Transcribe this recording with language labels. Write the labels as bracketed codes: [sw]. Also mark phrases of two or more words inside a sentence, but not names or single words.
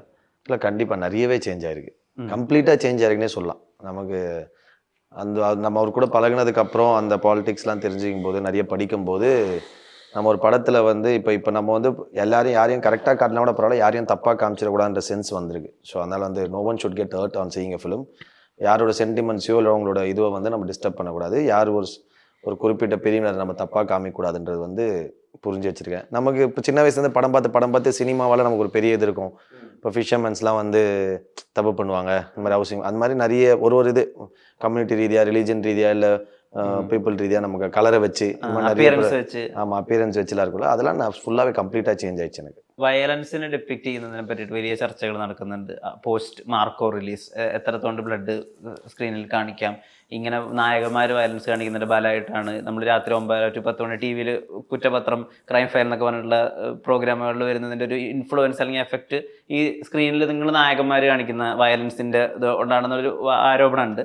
[ta] இல்லை கண்டிப்பாக நிறையவே சேஞ்ச் ஆகிருக்கு, [en] completely change [ta] ஆகிருக்குன்னே சொல்லலாம். நமக்கு நம்ம அவர் கூட பழகினதுக்கப்புறம் அந்த பாலிடிக்ஸ்லாம் தெரிஞ்சுக்கும் போது, நிறைய படிக்கும்போது, நம்ம ஒரு படத்தில் வந்து இப்போ நம்ம வந்து யாரையும் கரெக்டாக காட்டினா கூட பரவாயில்ல, யாரையும் தப்பாக காமிச்சிடக்கூடாதுன்ற சென்ஸ் வந்திருக்கு. ஸோ அதனால் வந்து [en] no one should get hurt on seeing a film. [ta] யாரோட சென்டிமெண்ட்ஸையோ இல்லை அவங்களோட இதுவை வந்து நம்ம டிஸ்டர்ப் பண்ணக்கூடாது, யார் ஒரு குறிப்பிட்ட பிரிவினர் நம்ம தப்பாக காமிக்கக்கூடாதுன்றது வந்து புரிஞ்சு வச்சுருக்கேன். நமக்கு இப்போ சின்ன வயசுலேருந்து படம் பார்த்து சினிமாவால் நமக்கு ஒரு பெரிய இது இருக்கும். இப்போ ஃபிஷர்மென்ஸ்லாம் வந்து தப்பு பண்ணுவாங்க, இந்த மாதிரி ஹவுசிங், அந்த மாதிரி நிறைய ஒரு இது கம்யூனிட்டி ரீதியாக, ரிலீஜன் ரீதியாக, இல்லை பீப்புள் ரீதியாக நமக்கு கலரை வச்சு அப்பியரன்ஸ் வச்சுலாம் இருக்குல்ல, அதெல்லாம் நான் ஃபுல்லாகவே [en] completely change [ta] ஆயிடுச்சு எனக்கு. [en] violence depict [ml] ചെയ്യുന്നതിനെ പറ്റിയിട്ട് വലിയ ചർച്ചകൾ നടക്കുന്നുണ്ട്. [en] post Marco release [ml] എത്രത്തോണ്ട് ബ്ലഡ് സ്ക്രീനിൽ കാണിക്കാം, ഇങ്ങനെ നായകന്മാർ വയലൻസ് കാണിക്കുന്നതിൻ്റെ ഫലമായിട്ടാണ് നമ്മൾ രാത്രി 9 to 10 മണി ടി വിയിൽ കുറ്റപത്രം, ക്രൈം ഫയൽ എന്നൊക്കെ പറഞ്ഞിട്ടുള്ള പ്രോഗ്രാമുകളിൽ വരുന്നതിൻ്റെ ഒരു ഇൻഫ്ലുവൻസ് അല്ലെങ്കിൽ എഫക്റ്റ് ഈ സ്ക്രീനിൽ നിങ്ങൾ നായകന്മാർ കാണിക്കുന്ന വയലൻസിൻ്റെ ഇത് ഉണ്ടാകുന്നൊരു ആരോപണമുണ്ട്.